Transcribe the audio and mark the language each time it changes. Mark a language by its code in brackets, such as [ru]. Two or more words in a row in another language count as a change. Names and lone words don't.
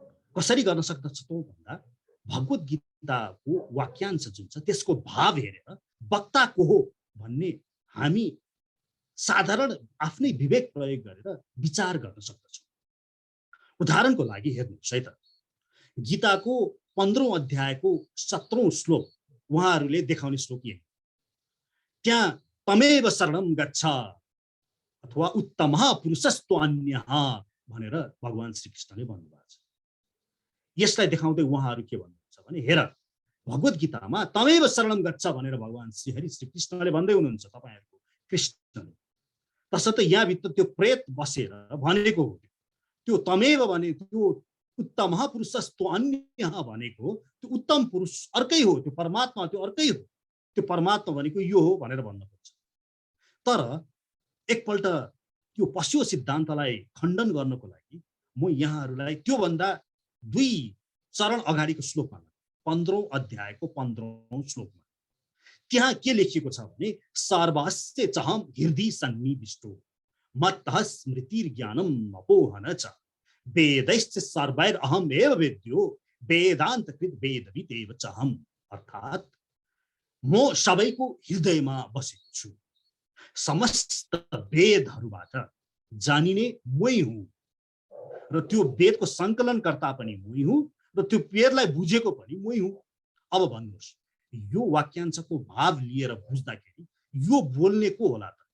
[ne] कसरी गर्न सक्दछौँ भन्दा भगवत गीताको वाक्यांश जुन छ त्यसको भाव हेरेर वक्ता को हो भन्ने हामी साधारण आफ्नै विवेक प्रयोग गरेर विचार गर्न सक्दछौँ। उदाहरणको लागि हेर्नुहोस् है त, गीताको 15औं अध्यायको 17औं श्लोक उहाँहरूले देखाउने श्लोक यही, त्यहाँ [sa] तमेव शरणम गच्छ [ne] अथवा [sa] उत्तमः पुरुषस्त्वन्यः [ne] भनेर भगवान श्रीकृष्णले भन्नुभएको छ। यसलाई देखाउँदै उहाँहरू के भन्नुहुन्छ भने हेर भगवत गीतामा [sa] तमेव शरणम गच्छ [ne] भनेर भगवान श्रीहरि श्रीकृष्णले भन्दै हुनुहुन्छ तपाईहरुको कृष्णले। तसर्थ यहाँभित्र त्यो प्रेत बसेर भनेको हो, त्यो तमेव भने त्यो [sa] उत्तमः पुरुषस्त्वन्यः [ne] भनेको त्यो उत्तम पुरुष अर्कै हो, त्यो परमात्मा त्यो अर्कै हो, त्यो परमात्मा भनेको यो हो भनेर भन्न खोज्छ। तर एकपल्ट त्यो पशु सिद्धान्तलाई खण्डन गर्नको लागि म यहाँहरूलाई त्यो भन्दा 2 चरण अगाडिको श्लोकमा 15औं अध्यायको 15औं श्लोकमा त्यहाँ के लेखिएको छ भने [sa] सर्वस्य चहम हृदि सन्निविष्टो मत्तः स्मृतिर्ज्ञानम अपोहन च वेदैश्च सर्वैर अहम एव वेद्यो वेदान्तकृत वेदवित् एव चहम। [ne] अर्थात म सबैको हृदयमा बसेको छु, समस्त वेदहरूबाट जानिने मै हुँ र त्यो वेदको संकलनकर्ता पनि मै हुँ र त्यो वेदलाई बुझेको पनि मै हुँ। अब भन्नुहोस् यो वाक्यांशको भाव लिएर बुझ्दाखेरि यो बोल्ने को होला त?